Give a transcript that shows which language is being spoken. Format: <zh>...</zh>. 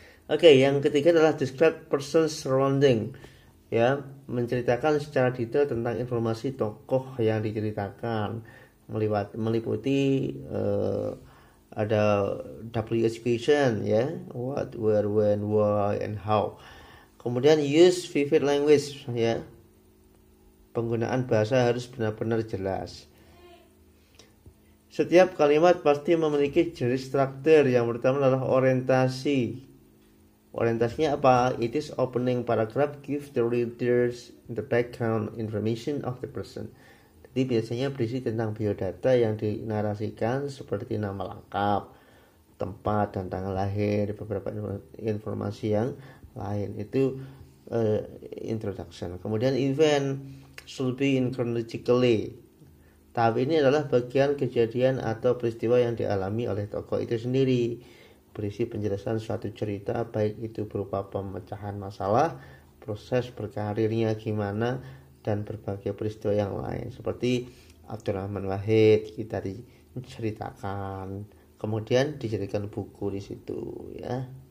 <id>Oke, yang ketiga adalah</id> <en>describe person surrounding</en> <id>ya, menceritakan secara detail tentang informasi tokoh yang diceritakan, meliputi ada W education ya,</id> <en>what, where, when, why, and how.</en> <id>Kemudian</id> <en>use vivid language</en> <id>ya, penggunaan bahasa harus benar-benar jelas. Setiap kalimat pasti memiliki jenis struktur. Yang pertama adalah orientasi. Orientasinya apa?</id> <en>It is opening paragraph give the readers the background information of the person.</en> <id>Jadi biasanya berisi tentang biodata yang dinarasikan seperti nama lengkap, tempat dan tanggal lahir, beberapa informasi yang lain. Itu introduction. Kemudian</id> <en>event should be in chronologically.</en> <id>Tahap ini adalah bagian kejadian atau peristiwa yang dialami oleh tokoh itu sendiri, berisi penjelasan suatu cerita, baik itu berupa pemecahan masalah, proses berkarirnya gimana, dan berbagai peristiwa yang lain seperti Abdurrahman Wahid kita diceritakan, kemudian dijadikan buku di situ ya.</id>